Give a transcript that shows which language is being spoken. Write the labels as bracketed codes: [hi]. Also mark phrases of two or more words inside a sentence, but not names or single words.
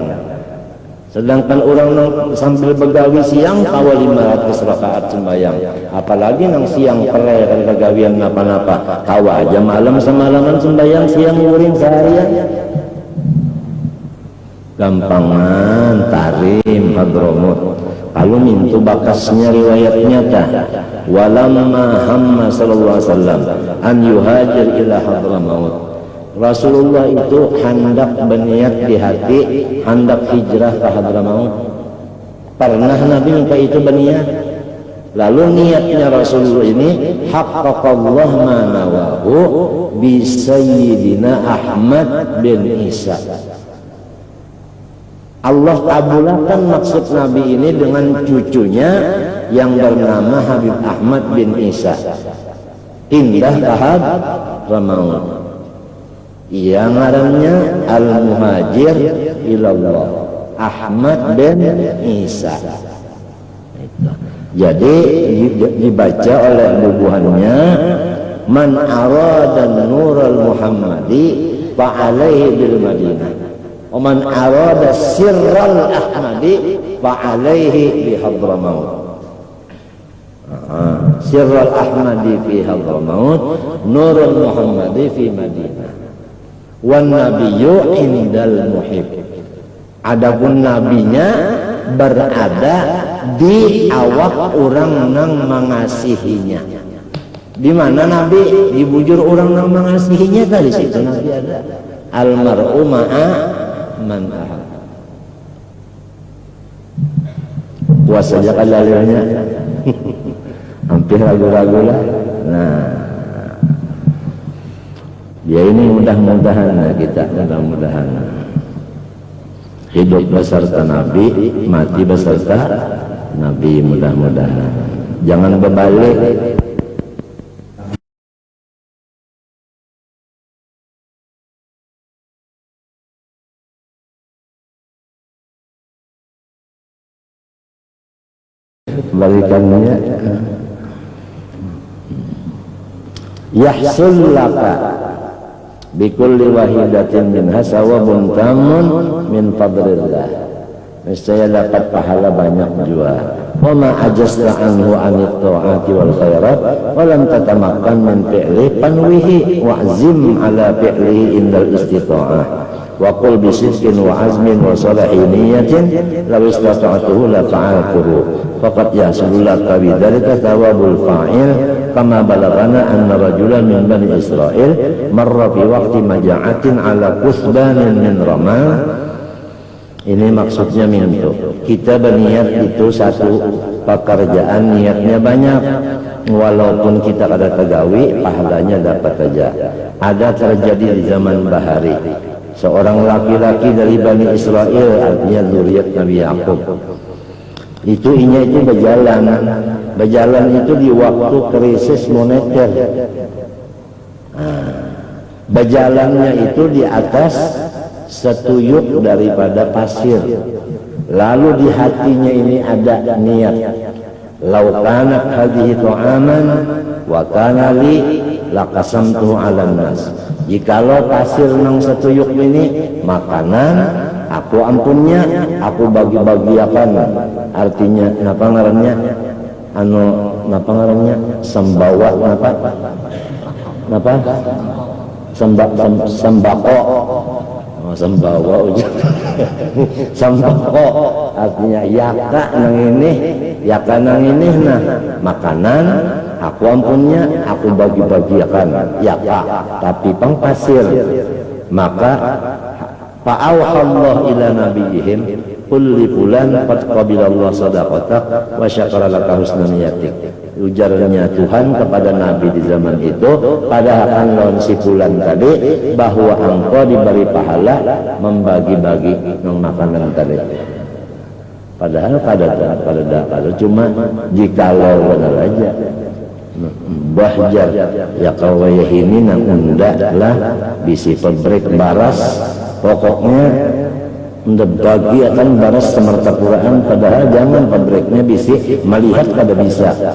[bjn] Sedangkan orang nang sambil begawi siang kawa 500 rakaat sembahyang. Apalagi nang siang perai kan begawian napa-napa. Kawa aja malam semalaman sembahyang siang nguring seharian. Gampangan tarim Hadramaut. Kalau mintu bakasnya riwayatnya tah. [ar] ولما هم صلى الله عليه وسلم أن يهاجر إلى حضرموت. [id] Rasulullah itu hendak berniat di hati, hendak hijrah ke Hadramaut. Pernah Nabi minta itu berniat. Lalu niatnya Rasulullah ini [ar] حقق الله ما نواه بسيدنا [id] Ahmad bin Isa. Allah kabulkan maksud Nabi ini dengan cucunya yang bernama Habib Ahmad bin Isa. Pindah ke Hadramaut. [bjn] Yang ngarannya [ar] المهاجر إلى الله [bjn] Ahmad bin Isa. Jadi dibaca oleh bubuhannya [ar] من أراد النور المحمدي فعليه بالمدينة ومن أراد السر الأحمدي فعليه بحضرموت. السر الأحمدي في حضرموت، النور المحمدي في المدينة. والنبي عند المحب. [bjn] Adapun nabinya berada di awak orang nang mengasihinya. Di mana nabi dibujur orang nang mengasihinya tadi situ nabi ada. [ar] المرء مع من أحب. [bjn] Puas saja kalalinya. [id] Hampir ragu-ragu lah. Nah, Ya ini mudah-mudahan kita mudah-mudahan hidup beserta Nabi, mati beserta Nabi, mudah-mudahan. Jangan berbalik. [ar] Balikannya يحصل لك بكل واحدة منها ثواب تام من فضل الله, [id] niscaya dapat pahala banyak juga. [ar] وما عجزت عنه عن الطاعات والخيرات ولم تتمكن من فعله فانوه واعزم على فعله عند الاستطاعة وقل بصدق وعزم وصلاح نية لو استطعته لفعلته فقد يحصل لك بذلك ثواب الفاعل كما بلغنا أن رجلا من بني إسرائيل مر في وقت مجاعة على كثبان من رمل. [bjn] Ini maksudnya mintu. [id] Kita berniat itu satu pekerjaan, niatnya banyak. [bjn] Walaupun kita ada tegawi, pahalanya dapat saja. [id] Ada terjadi di zaman Bahari. Seorang laki-laki dari Bani Israel, artinya zuriat Nabi Yakub. Itu berjalan itu di waktu krisis moneter. [bjn] Berjalannya itu di atas setuyuk daripada pasir. [id] Lalu di hatinya ini ada niat, [ar] لو كانت هذه طعاما وكان لي لقسمته على الناس. [bjn] Jikalau pasir nang setuyuk ini makanan, aku ampunnya, aku bagi-bagiakan. Artinya napa ngarannya? Napa ngarannya? Sembawa napa? [id] Sembako. [bjn] Sembawa sembako artinya yaka nang ini nah makanan aku ampunnya, aku bagi-bagiakan yaka, tapi pang pasir. [ar] Maka فأوحى الله إلى نبيهم قل لفلان قد قبل الله صدقتك وشكر لك حسن نيتك. [id] Ujarnya Tuhan kepada Nabi di zaman itu, padahal lawan si fulan tadi, bahwa engkau diberi pahala membagi-bagi makanan tadi. [bjn] Padahal pada cuma jikalau benar aja bahjar ya kawaya ini nang unda lah bisi pabrik baras, pokoknya unda bagi akan baras semertapuraan, padahal jangan pabriknya bisi melihat kada bisa.